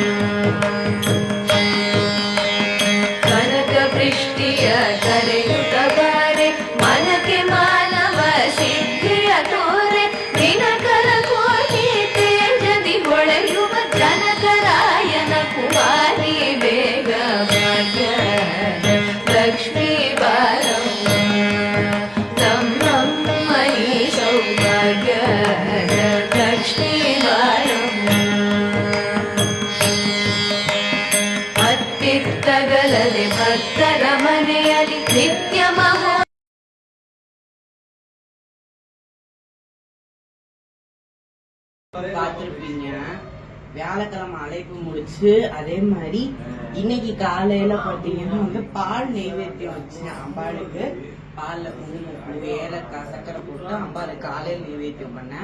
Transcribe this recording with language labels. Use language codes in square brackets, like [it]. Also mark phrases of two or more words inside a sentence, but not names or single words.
[kn] ಕನಕ ವೃಷ್ಟಿಯ ಕರೆಯುತ್ತ ಬಾರೆ ಮನಕ್ಕೆ ಮಾನವ ಸಿದ್ಧಿಯ ತೋರೆ ದಿನಕರ ಕೋಟಿ ತೇಜದಿ ಹೊಳೆಯುವ ಜನಕರಾಯನ ಕುಮಾರಿ ಬೇಗ ಭಾಗ್ಯ ಲಕ್ಷ್ಮೀ ವಾರಮ್ಮ ನಮ್ಮಮ್ಮನಿ ಸೌಭಾಗ್ಯ ಲಕ್ಷ್ಮೀ ವಾರಮ್ಮ. ಅತ್ತಿತ್ತಗಲದೆ ಭಕ್ತರ ಮನೆಯಲ್ಲಿ ನಿತ್ಯ ಮಹೋ [ta] பார்த்துருப்பீங்க. வியாழக்கிழமை அழைப்பு முடிச்சு அதே மாதிரி இன்னைக்கு காலையில பாத்தீங்கன்னா வந்து பால் நெய்வேத்தியம் வச்சு அம்பாளுக்கு பால்ல குங்குமப்பூ ஏலக்காய் சக்கரை போட்டு அம்பாளுக்கு காலையில் நெய்வேத்தியம் பண்ணேன்.